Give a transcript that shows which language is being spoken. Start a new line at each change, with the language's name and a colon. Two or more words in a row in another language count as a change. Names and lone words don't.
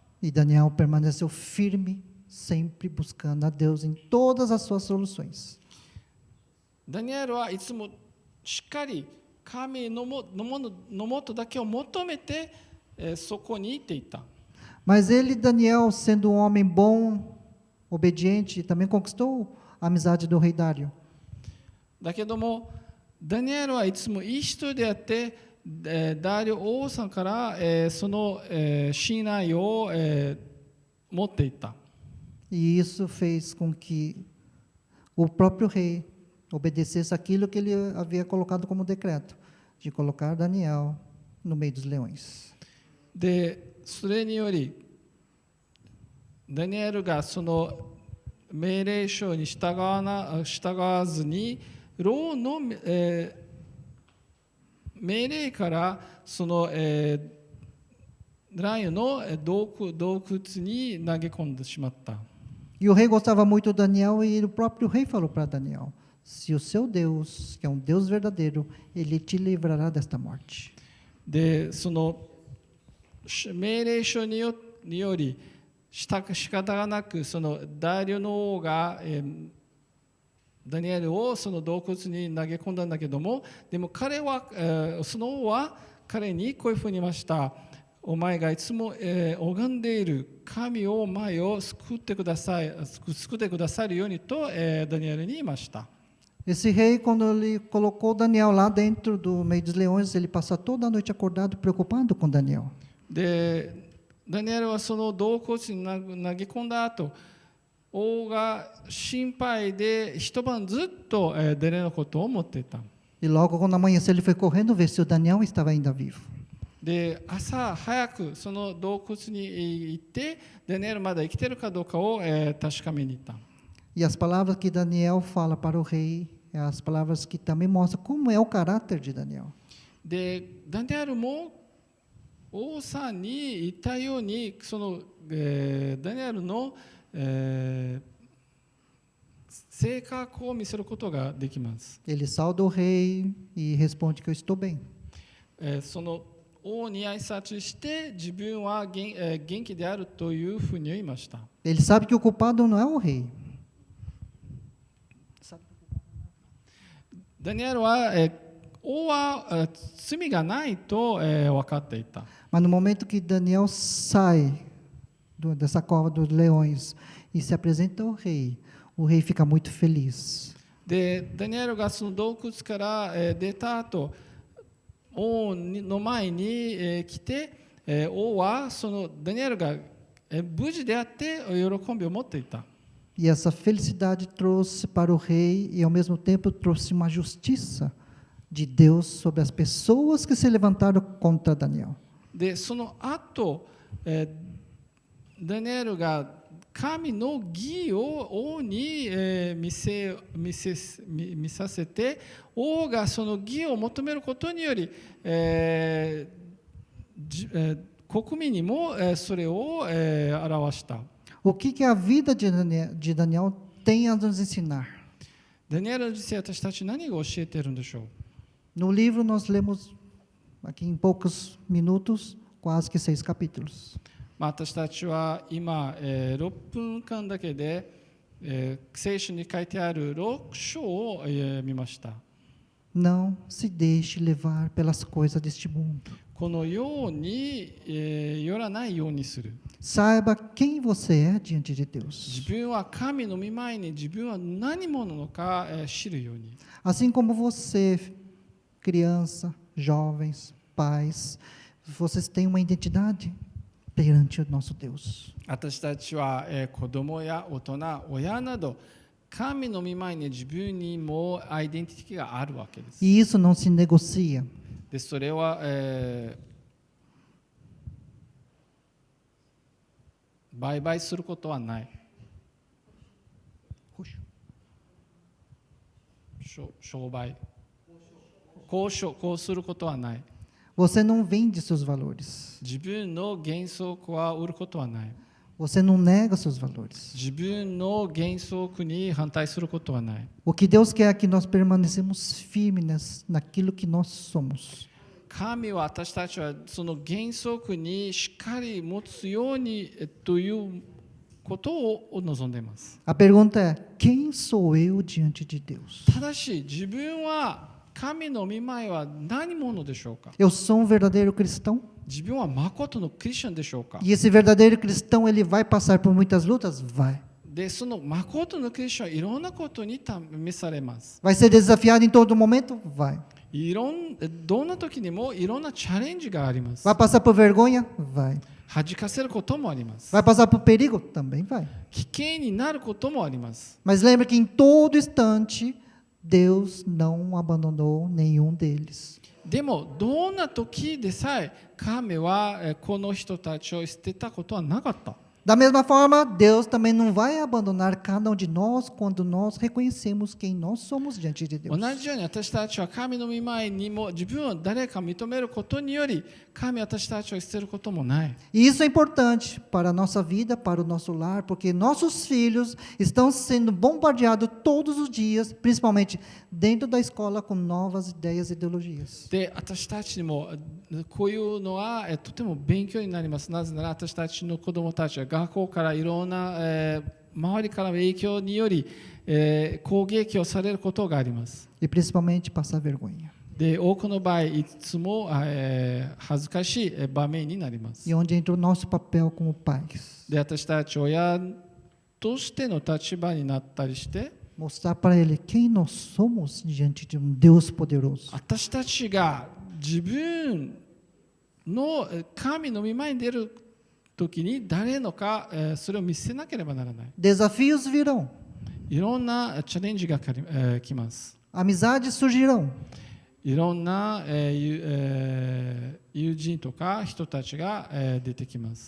Portuguese: E Daniel permaneceu firme, sempre buscando a Deus em todas as suas soluções.
Japanese: ダニエルはいつもしっかり神のもとだけを求めて、そこに行っていた。
Portuguese: Mas ele, Daniel, sendo um homem bom, obediente, também conquistou a amizade do rei Dário.
Japanese: だけども、ダニエルはいつもいい人であって、ダリオ王さんから、その、信頼を、持っていた。
Portuguese: E isso fez com que o próprio rei obedecesse aquilo que ele havia colocado como decreto, de colocar Daniel no meio dos leões.
Japanese: で、それにより、ダニエルがその命令書に従わずに、牢の、命令からその、ライオンの洞窟に投げ込んでしまった。
Portuguese: E o rei gostava muito de Daniel e o próprio rei falou para Daniel: se o seu Deus, que é um Deus verdadeiro, ele te livrará desta morte.
Japanese: で、その命令書により仕方がなく、そのダリオの王が、ダニエルをその洞窟に投げ込んだんだけども、でも彼は、その王は彼にこういうふうに言いました。お前がいつも、拝んでいる神を前を救ってくださるようにと、ダニエルに言いました。
Portuguese: Esse rei, quando ele colocou Daniel lá dentro do meio dos leões, ele passa toda a noite acordado, preocupado com Daniel.
Japanese: で、ダニエルはその洞窟に投げ込んだ後、王が心配で一晩ずっとダニエルのことを思っていた。
Portuguese: E logo quando amanheceu, ele foi correndo ver se o Daniel estava ainda vivo.
Japanese: で、朝早くその洞窟に行って、ダニエルまだ生きているかどうかを、確かめに行った。
Portuguese: E as palavras que Daniel fala para o rei, as palavras que também mostram como é o caráter de Daniel.
Japanese: で、ダニエルも王さんに言ったように、その、ダニエルの、性格を見せることができます。
Portuguese: Ele sauda o rei e responde que eu estou bem.
Japanese: その王に挨拶して自分は元気であるというふうに言いました。
Portuguese: Ele sabe que o culpado não é o rei.
Japanese: ダニエルは、王は罪がないと、分かっていた。
Portuguese: Mas no momento que Daniel sai dessa cova dos leões e se apresenta ao rei, o rei fica muito feliz.
Japanese: で、ダニエルがその洞窟から、出た後、王の前に、来て、王はそのダニエルが、無事であって喜びを持っていた。
Portuguese: E essa felicidade trouxe para o rei e ao mesmo tempo trouxe uma justiça de Deus sobre as pessoas que se levantaram contra Daniel.
Japanese: で、その後、ダニエルが神の義を王に、見させて、王がその義を求めることにより、国民にも、それを、表した。
Portuguese: O que a vida de Daniel tem a nos ensinar?
Japanese: ダニエルの人生、私たち何が教えているんでしょう。
Portuguese: No livro nós lemos aqui em poucos minutos, quase que 6 capítulos.
Japanese: 私たちは今、6分間だけで、聖書に書いてある6章を、見ました。
Portuguese: Não se deixe levar pelas coisas deste mundo.
Japanese: このように、よらないようにする。
Portuguese: Saiba quem você é diante de
Japanese: 自
Portuguese: Deus.
Japanese: 分は神の御前に自分は何者なのか、知るように。
Portuguese: Assim como você, criança, jovens, pais, vocês têm uma identidade perante o nosso Deus.
Japanese: 私たちは、子供や大人、親など神の御前に自分にもアイデンティティがあるわけです。
Portuguese: E isso não se negocia.
Japanese: でそれは、売買することはない。商売こうすることはない。
Portuguese: Você não vende seus valores.
Japanese: 自分の原則は売ることはない。
Portuguese: Você não nega seus valores.
Japanese: 自分の原則に反対することはない。
Portuguese: O que Deus quer é que nós permanecemos firmes naquilo que nós somos.
Japanese: 神は私たちはその原則にしっかり持つようにということを望んでいます。
Portuguese: A pergunta é: quem sou eu diante de Deus?
Japanese: ただし自分は神の御前は何者でしょうか。
Portuguese: Eu sou um verdadeiro cristão?
Japanese: 自分は誠のクリスチャンでしょうか。
Portuguese: E esse verdadeiro cristão, ele vai passar por muitas lutas? Vai.
Japanese: でその誠のクリスチャンはいろんなことに試されます。
Portuguese: Vai ser desafiado em todo momento? Vai.
Japanese: どんな時にもいろんなチャレンジがあります。
Portuguese: Vai passar por vergonha? Vai.
Japanese: 恥かせることもあります。
Portuguese: Vai passar por perigo? Também vai.
Japanese: 危険になることもあります。
Portuguese: Mas lembre que em todo instante, Deus não abandonou nenhum deles.
Japanese: でもどんな時でさえ神はこの人たちを捨てたことはなかった。
Portuguese: Da mesma forma, Deus também não vai abandonar cada um de nós quando nós reconhecemos quem nós somos diante de Deus.
Japanese: 同じように私たちは神の御前にも自分を誰か認めることにより神は私たちを捨てることもない。
Portuguese: E isso é importante para a nossa vida, para o nosso lar, porque nossos filhos estão sendo bombardeados todos os dias, principalmente dentro da escola, com novas ideias e ideologias.
Japanese: で私たちにもこういうのはとても勉強になります。なぜなら私たちの子どもたちは学校からいろんな周りからの影響により攻撃をされることがあります。
Portuguese: E principalmente passar vergonha.
Japanese: で多くの場合いつも恥ずかしい場面になります。
Portuguese: E onde entra o nosso papel como pais.
Japanese: で私たち親としての立場になったりして
Portuguese: Mostrar para ele quem nós somos diante de um Deus poderoso.
Japanese: 私たちが自分の神の御前に出る時に誰のかそれを見せなければならない。
Portuguese: Desafios virão.
Japanese: いろんなチャレンジが来ます。
Portuguese: Amizades surgirão.
Japanese: いろんな友人とか人たちが出てきます。